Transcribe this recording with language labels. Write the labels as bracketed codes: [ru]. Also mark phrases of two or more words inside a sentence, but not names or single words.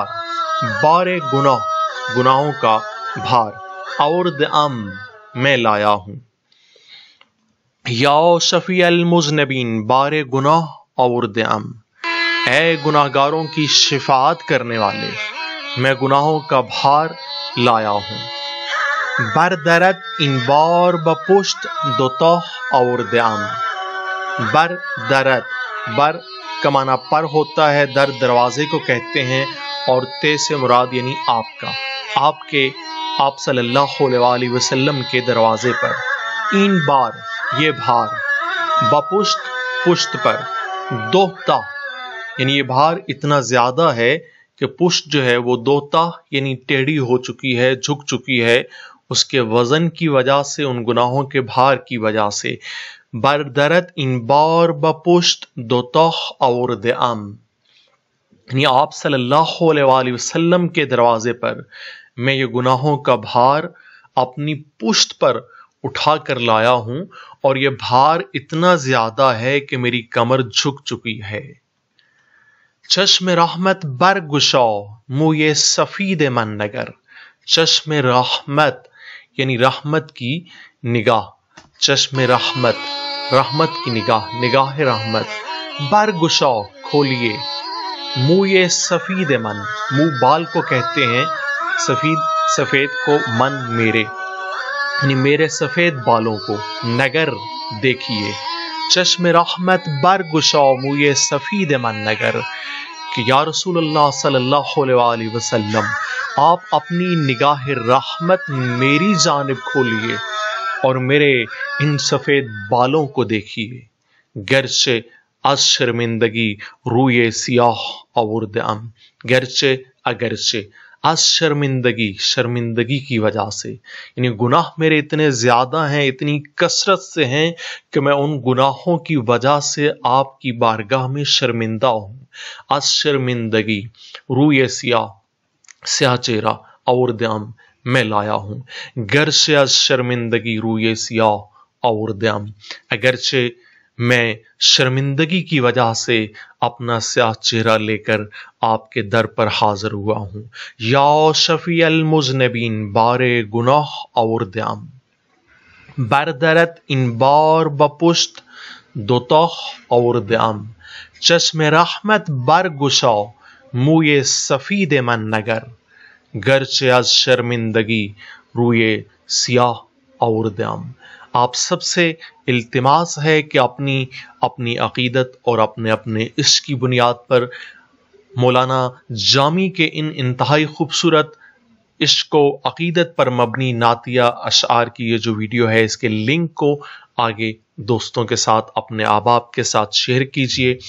[fa] بار گناہ، [ur] گناہوں کا بھار. [fa] آورد ام، [ur] میں لایا ہوں. [fa] یا شفیع المذنبین بار گناہ آورد ام، [ur] اے گناہگاروں کی شفاعت کرنے والے، میں گناہوں کا بھار لایا ہوں. [fa] بر درت این بار با پشت دوتا آورده ام. بر درت، [ur] بر کا معنی پر ہوتا ہے، در دروازے کو کہتے ہیں، اور تے سے مراد یعنی آپ کا، آپ کے، آپ صلی اللہ علیہ وآلہ وسلم کے دروازے پر. [fa] این بار، [ur] یہ بھار. [fa] با پشت، [ur] پشت پر. دوتا یعنی یہ بھار اتنا زیادہ ہے کہ پشت جو ہے وہ دوتا یعنی ٹیڑھی ہو چکی ہے، جھک چکی ہے اس کے وزن کی وجہ سے، ان گناہوں کے بھار کی وجہ سے. [fa] بردرت این بار با پشت دوتا آورده ام، [ur] یعنی آپ صلی اللہ علیہ وآلہ وسلم کے دروازے پر میں یہ گناہوں کا بھار اپنی پشت پر اٹھا کر لایا ہوں، اور یہ بھار اتنا زیادہ ہے کہ میری کمر جھک چکی ہے. [fa] چشم رحمت برگشا موی سفید من نگر. چشم رحمت [ur] یعنی رحمت کی نگاہ. [fa] چشم رحمت، [ur] رحمت کی نگاہ، نگاہ رحمت. برگشا، کھولیے. [fa] موی سفید من، [ur] منہ بال کو کہتے ہیں، سفید سفید کو، من میرے یعنی میرے سفید بالوں کو. نگر دیکھیے. [fa] چشم رحمت برگشا موی سفید من نگر، [ur] کہ یا رسول اللہ صلی اللہ علیہ وآلہ وسلم آپ اپنی نگاہ رحمت میری جانب کھولیے اور میرے ان سفید بالوں کو دیکھیے. [fa] گرچہ از شرمندگی روی سیاہ آورده ام، [ur] گرچہ اگرچہ، [fa] از شرمندگی، [ur] شرمندگی کی وجہ سے، یعنی گناہ میرے اتنے زیادہ ہیں، اتنی کثرت سے ہیں کہ میں ان گناہوں کی وجہ سے آپ کی بارگاہ میں شرمندہ ہوں. [fa] از شرمندگی روی سیاہ، [ur] سیاہ چہرہ، [fa] آورده ام، [ur] میں لایا ہوں. [fa] گرچہ از شرمندگی روی سیاہ آورده ام، [ur] اگرچہ میں شرمندگی کی وجہ سے اپنا سیاہ چہرہ لے کر آپ کے در پر حاضر ہوا ہوں. [fa] یا شفیع المذنبین بار گناہ آورده ام، بر درت این بار با پشت دوتا آورده ام. چشم رحمت برگشا موی سفید من نگر، گرچه از شرمندگی روی سیاہ آوردم۔ [ur] آپ سب سے التماس ہے کہ اپنی عقیدت اور اپنے عشق کی بنیاد پر مولانا جامی کے ان انتہائی خوبصورت عشق و عقیدت پر مبنی نعتیہ اشعار کی یہ جو ویڈیو ہے، اس کے لنک کو آگے دوستوں کے ساتھ، اپنے احباب کے ساتھ شیئر کیجئے۔